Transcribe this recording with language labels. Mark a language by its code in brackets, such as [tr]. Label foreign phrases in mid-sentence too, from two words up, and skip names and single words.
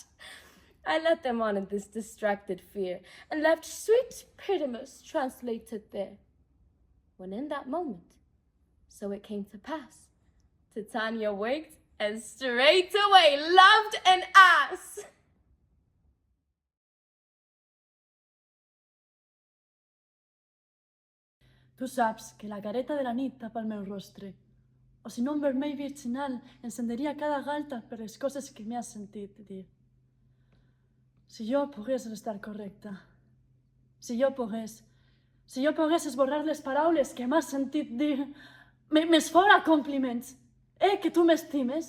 [en] I let them on in this distracted fear, and left sweet Pyramus translated there. When in that moment, so it came to pass, Titania waked, and straightway loved an ass. [ca] Tu saps que la careta de la nit tapa el meu rostre, o si no un vermell virginal encenderia cada galta per les coses que m'has sentit dir. Si jo pogués restar correcta, si jo pogués esborrar les paraules que m'has sentit dir, més fora compliments, que tu m'estimes.